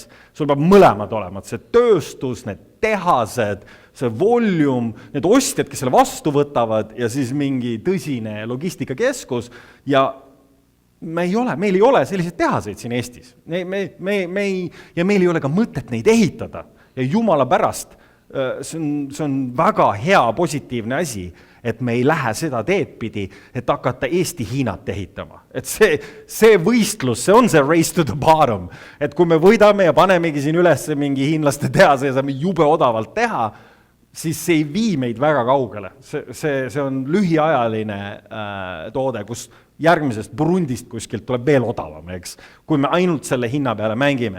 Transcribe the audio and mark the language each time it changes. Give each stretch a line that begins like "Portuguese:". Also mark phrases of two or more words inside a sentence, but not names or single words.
Estonian: Sul peab mõlemad olema, see tööstus, need tehased, see volume, need ostjad, kes selle vastu võtavad ja siis mingi tõsine logistikakeskus ja meil ei ole selliseid tehaseid siin Eestis. Ja meil ei ole ka mõtet neid ehitada. Ja jumala pärast, see on väga hea positiivne asi, et me ei lähe seda teed pidi, et hakata Eesti-Hiinat ehitama. Et see võistlus, see on see
English: race to the bottom.
Estonian: Et kui me võidame ja panemegi siin üles mingi hiinlaste tehase ja saame jube odavalt teha, siis see ei vii meid väga kaugele. See on lühiajaline toode, kus järgmisest Burundist kuskilt tuleb veel odavam, eks, kui me ainult selle hinna peale mängime.